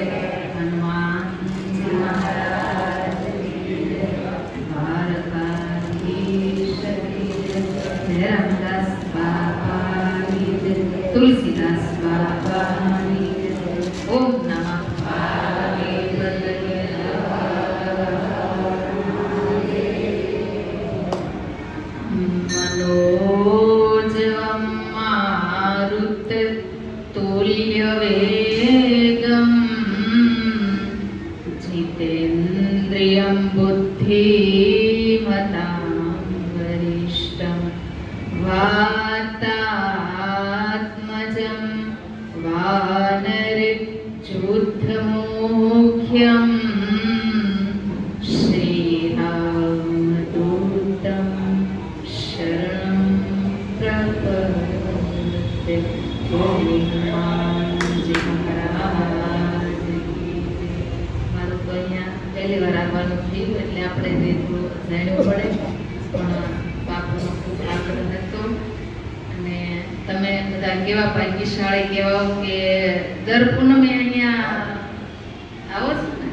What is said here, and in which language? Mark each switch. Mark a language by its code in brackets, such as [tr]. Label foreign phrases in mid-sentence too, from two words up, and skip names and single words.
[hi] हनुमानजी महाराज की जय. द्वारकाधीश की जय. जय रामदास बापा की जय. तुलसीदास बापा की जय. [sa] ॐ नमः पार्वती मनोजवं मारुत तुल्यवेगं जितेन्द्रियं बुद्धिमतां वरिष्ठं वातात्मजं वानरच्युतमुख्यं श्रीरामदूतं शरणं प्रपद्ये. [hi] हनुमानजी महाराज की जय. [gu] મારું તો અહીંયા પહેલી વાર આવવાનું થયું એટલે આપણે જે થોડું જાણવું પડે પણ બાપુનો ખૂબ આગ્રહ હતો અને તમે બધા કેવા ભાગ્યશાળી કહેવાઓ કે દર પૂનમે અહીંયા આવો છો ને.